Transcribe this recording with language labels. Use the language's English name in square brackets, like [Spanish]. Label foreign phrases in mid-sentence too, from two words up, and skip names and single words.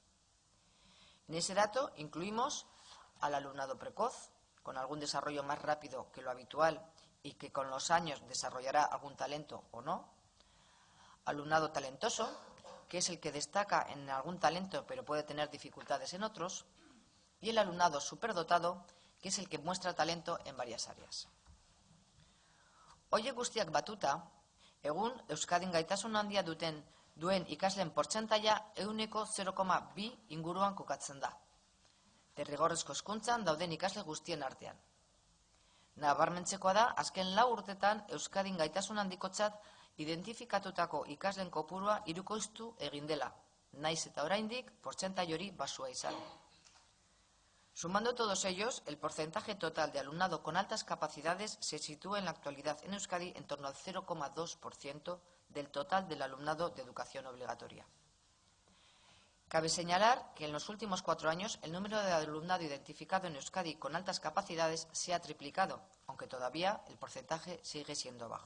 [Spanish] En ese dato incluimos al alumnado precoz, con algún desarrollo más rápido que lo habitual y que con los años desarrollará algún talento o no. Alumnado talentoso, que es el que destaca en algún talento pero puede tener dificultades en otros. Y el alumnado superdotado, que es el que muestra talento en varias áreas. [Basque] Horiek guztiak batuta, egun Euskadin gaitasun handia duen ikasleen portzentaia 0,2 inguruan kokatzen da. Derrigorrezko hezkuntzan dauden ikasle guztien artean. Nabarmentzekoa da, azken 4 urtetan Euskadin gaitasun handikotzat identifikatutako ikasleen kopurua hirukoiztu egin dela, naiz eta oraindik portzentai hori baxua izan. [Spanish] Sumando todos ellos, el porcentaje total de alumnado con altas capacidades se sitúa en la actualidad en Euskadi en torno al 0,2% del total del alumnado de educación obligatoria. Cabe señalar que en los últimos 4 años el número de alumnado identificado en Euskadi con altas capacidades se ha triplicado, aunque todavía el porcentaje sigue siendo bajo.